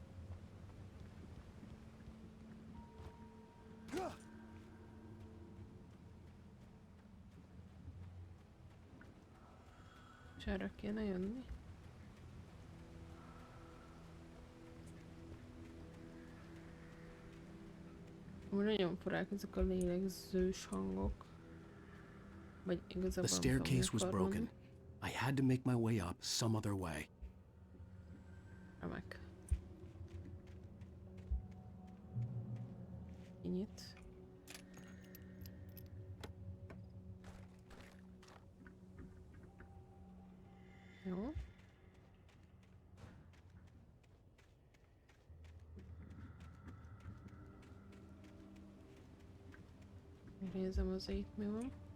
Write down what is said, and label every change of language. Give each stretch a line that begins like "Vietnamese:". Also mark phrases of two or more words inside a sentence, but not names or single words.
Hungarian: És erre kéne jönni. Nagyon furák ezek a lélegzős hangok. Vagy igazából
English: The staircase was broken. I had to make my way up some other way.
Hungarian: Remek. Kinyit. Jó. Megnézem az itt mi van.